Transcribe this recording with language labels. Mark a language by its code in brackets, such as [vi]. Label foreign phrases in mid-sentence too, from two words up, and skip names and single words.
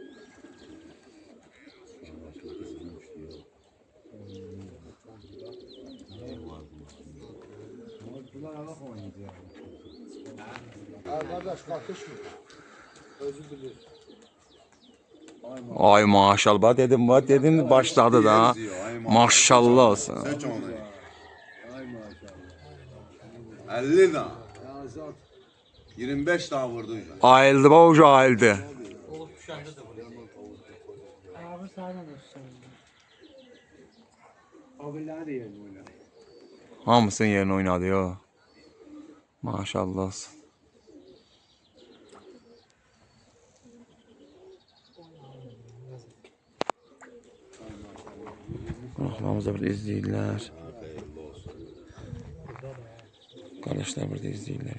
[az] Qardaş qatışmır. Özü bilir. Ay maşallah dedim başladı da. Maşallah olsun. [tr] Seç onu. 50 daha. 25 daha vurdu. Ayıldı bak ucu ayıldı. Abi sana olsun. Abiler de yerim oynar. [az] Hamısının yerini oynadı ya. Maşallah olsun. Qonaqlarımız da burada izləyirlər. Qardaşlar burada izləyirlər.